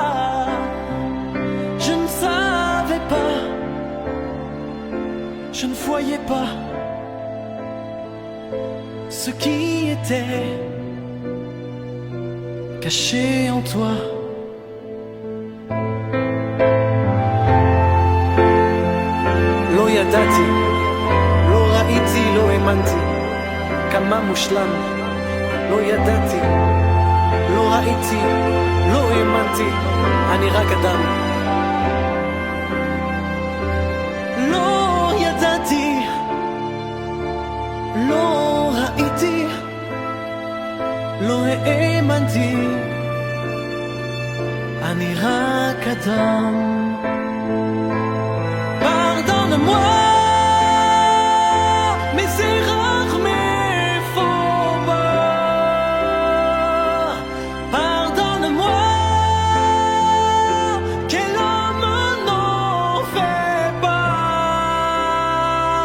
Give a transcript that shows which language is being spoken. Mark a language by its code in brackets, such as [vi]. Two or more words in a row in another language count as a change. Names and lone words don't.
[fr] Je ne savais pas, je ne voyais pas ce qui était caché en toi. [he] לא ידעתי, לא ראיתי, לא האמנתי, כמה מושלם. לא ידעתי, לא ראיתי, לא האמנתי, אני רק אדם. לא ידעתי, לא ראיתי, לא האמנתי, אני רק אדם. [fr] Pardonne-moi, mais c'est rare, mais faut pas. Pardonne-moi, quel homme n'en fait pas.